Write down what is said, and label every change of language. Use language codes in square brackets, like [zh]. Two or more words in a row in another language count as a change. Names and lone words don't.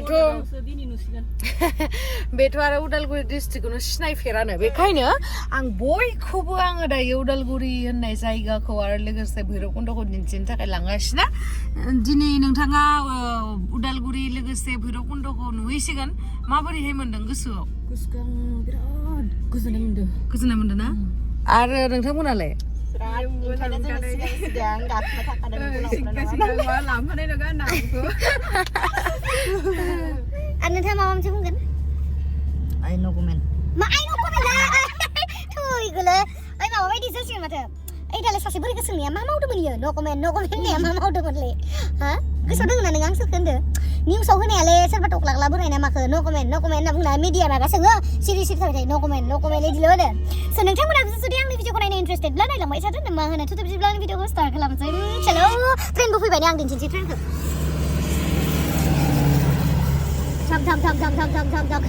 [brx] बेथ' आरो उदालगुरि डिस्ट्रिक्टखौनो सिनायफेरानो बेखायनो आं बयखौबो आङो दायो उदालगुरि होननाय जायगाखौ आरो लोगोसे भैरबकुन्दखौ दिन्थिनो थाखाय लांगासिनो दिनै नोंथाङा उदालगुरि लोगोसे भैरबकुन्दखौ नुहैसिगोन माबोरैहाय मोनदों गोसोआव बिराद गोजोननाय मोनदों ना आरो नोंथांमोनालाय नोंथाङा माबा मोनसे बुंगोन [en] I no comment [brx] मा [en] I no comment [brx] थैगोलै ओइ माबा बायदि जासिगोन माथो ओइ दालाय सासे बोरै गोसोंनिया मा मावदोंमोन इयो [en] no comment [brx] होननाया मा मावदोंमोनलै हा गोसोआव दोङो ना नों आं सोरखो होनदो निउसाव होनायालै सोरबा टक्लाग्ला बोरायना माखो [en] no comment [brx] होनना बुंना मिडिया माबा सोङो सिरि थाबाय थायो [en] no comment [brx] इदिल' होनो स नोंथांमोना जुदि आंनि भिडिअखौ नायनो इन्टारेस्टेडब्ला नायलांबाय थादो मा होनो थुथु बिदिब्ला आंनि भिडिअखौ स्टार्ट खालामनोसै चलो ट्रेनबो फैबाय आं दिन्थिनोसै ट्रेनखौ थाम